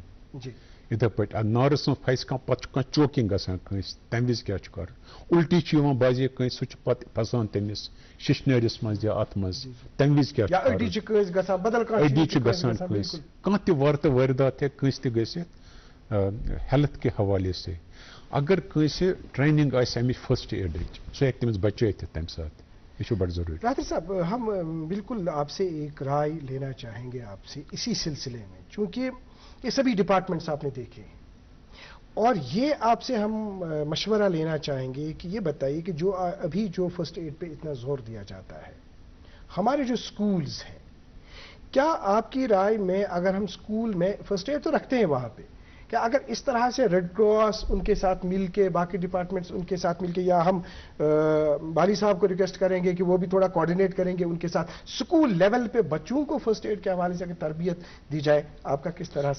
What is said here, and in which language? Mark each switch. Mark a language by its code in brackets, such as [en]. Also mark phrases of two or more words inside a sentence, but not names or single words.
[ks] یِتھے پٲٹھۍ نارس منٛز پھسہِ کانٛہہ پتہٕ چھُ کانٛہہ چوکِنگ گژھان کٲنٛسہِ تمہِ وِزِ کیٛاہ چھُ کرُن. الٹی چھِ یِوان بعضے کٲنٛسہِ سُہ چھُ پتہٕ پھسان تٔمِس ششنٲرِس منٛز یا اتھ منٛز تمہِ وِزِ کیٛاہ چھُ کرُن. أڈی چھِ گژھان کٲنٛسہِ کانٛہہ تہِ وارٕ وٲرۍدات ہیٚکہِ کٲنٛسہِ تہِ گٔژھِتھ ہیلتھ [ur] کہِ حوالے سے. [ks] اگر کٲنٛسہِ ٹریننگ آسہِ امِچ [en] first aid [ks] سُہ ہیٚکہِ تٔمِس بچٲیِتھ تمہِ ساتہٕ. یہ چھُ بڑٕ ضروٗری. [ur] راتر صاحب ہم بالکل آپ سے ایک رائے لینا چاہیں گے آپ سے اسی سلسلے میں چونکہ یہ سبھی ڈپارٹمنٹس آپ نے دیکھے اور یہ آپ سے ہم مشورہ لینا چاہیں گے کہ یہ بتائیے کہ جو ابھی جو [en] first aid [ur] پہ اتنا زور دیا جاتا ہے ہمارے جو سکولز ہیں کیا آپ کی رائے میں اگر ہم سکول میں [en] first aid [ur] تو رکھتے ہیں وہاں پہ کہ اگر اس طرح سے ریڈ کراس ان کے ساتھ مل کے، باقی ڈپارٹمنٹس ان کے ساتھ مل کے، یا ہم بالی صاحب کو ریکویسٹ کریں گے کہ وہ بھی تھوڑا کوآرڈینیٹ کریں گے ان کے ساتھ، [en] school level [ur] پہ بچوں کو [en] first aid [ur] کے حوالے سے اگر تربیت دی جائے، آپ کا کس طرح سے؟